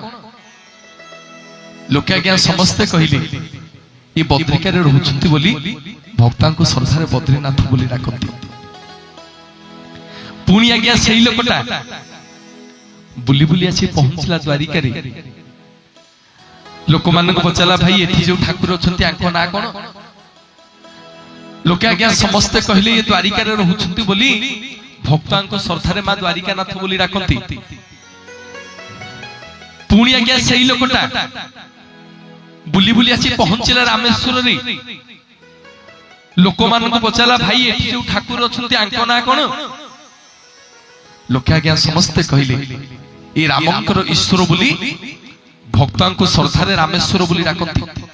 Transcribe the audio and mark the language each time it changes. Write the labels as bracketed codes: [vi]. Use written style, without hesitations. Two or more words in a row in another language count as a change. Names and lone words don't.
[or] ଲୋକେ ଆଜ୍ଞା ସମସ୍ତେ କହିଲେ ଯେ ବଦ୍ରିକା ରେ ରହୁଛନ୍ତି ବୋଲି ଭକ୍ତାଂ କୁ ଶ୍ରଦ୍ଧାରେ ବଦ୍ରୀନାଥ ବୋଲି ଡାକନ୍ତି। ପୁଣି ଆଜ୍ଞା ସେହି ଲୋକଟା ବୁଲି ବୁଲି ଆସି ପହଞ୍ଚିଲା ଦ୍ୱାରିକା ରେ। ଲୋକ ମାନ କୁ ପଚାରିଲା ଭାଇ ଏଠି ଯୋ ଠାକୁର ଅଛନ୍ତି ଆଙ୍କ ନା କଣ? ଲୋକେ ଆଜ୍ଞା ସମସ୍ତେ କହିଲେ ଯେ ଦ୍ୱାରିକା ରେ ରହୁଛନ୍ତି ବୋଲି ଭକ୍ତାଂ କୁ ଶ୍ରଦ୍ଧାରେ ମା ଦ୍ୱାରିକା ନାଥ ବୋଲି ଡାକନ୍ତି। ପୁଣି ଆଜ୍ଞା ସେହି ଲୋକଟା ବୁଲି ବୁଲି ଆସି ପହଞ୍ଚିଲା ରାମେଶ୍ୱର ରେ। ଲୋକ ମାନ କୁ ପଚାରିଲା ଭାଇ ଏଠି ଯୋ ଠାକୁର ଅଛନ୍ତି ଆଙ୍କ ନା କଣ? ଲୋକେ ଆଜ୍ଞା ସମସ୍ତେ କହିଲେ ଯେ ରାମଙ୍କର ଈଶ୍ୱର ବୋଲି ଭକ୍ତାଂ କୁ ଶ୍ରଦ୍ଧାରେ ରାମେଶ୍ୱର ବୋଲି ଡାକନ୍ତି।